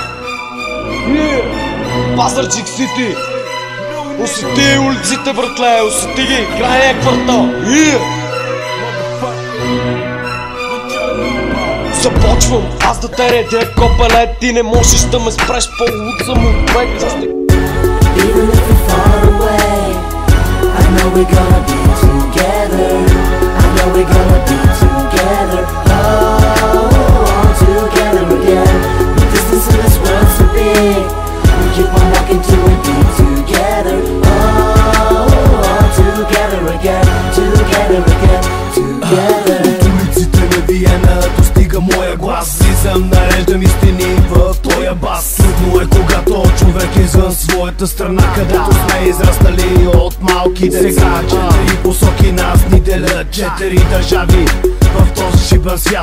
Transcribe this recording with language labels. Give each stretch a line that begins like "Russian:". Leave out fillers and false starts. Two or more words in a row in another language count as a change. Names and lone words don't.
Bulgarian: Пазарджик Сити. Усети улиците, братле, усети ги, крайния квартал. Започвам аз да те редя, Копале, ти не можеш да ме спреш, по-луд съм от човек.
English: Even if we're far away, I know we're gonna be together. I know we're gonna be together. Oh, all together again. The distance in this world's so big. We keep on walking till we be together. Oh, all together again. Together again. Together.
Bulgarian: От улиците на Виена достига моя глас. Слизам, нареждам истини в твоя бас. Трудно е когато човек извън своята страна, където сме израснали от малки деца. Четири посоки нас ни делят, четири държави в този шибан свят.